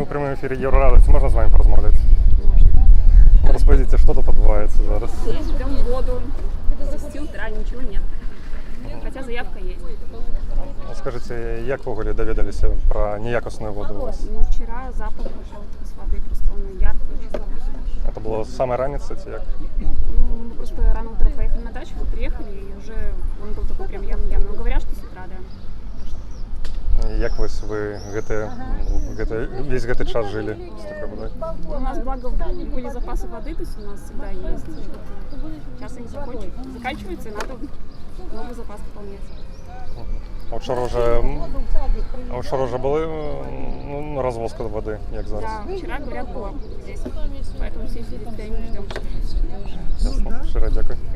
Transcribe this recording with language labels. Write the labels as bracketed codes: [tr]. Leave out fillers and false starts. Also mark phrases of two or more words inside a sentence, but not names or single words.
[uk] прямому ефірі Євроради. Можна з вами порозмовляти? [ru] Можно. [uk] Розповідайте, що тут відбувається зараз? [ru] Здесь ждем воду. С 10 утра ничего нет. Хотя заявка есть. [uk] Скажіть, як ви взагалі довідалися про неякісну воду у вас? [ru] Ну, вчера запах пошел с воды, просто он яркий, очень страшно. [uk] Це було саме раніше, чи як? [ru] Ну, мы просто рано утром поехали на дачу, вот приехали, и уже он был такой прям явно. Ну, говорят, что с утра, да. [uk] Як ось ви весь этот час жили з такою водою? [ru] У нас, благо, были запасы воды, то есть у нас всегда есть. Сейчас они заканчиваются, и надо новый запас пополнять. [uk] А вчора вже були розвозка води, як зараз? [ru] Да, вчера, говорят, было здесь. Поэтому все сидят, стоим и ждем. [uk] Ясно. Щиро дякую.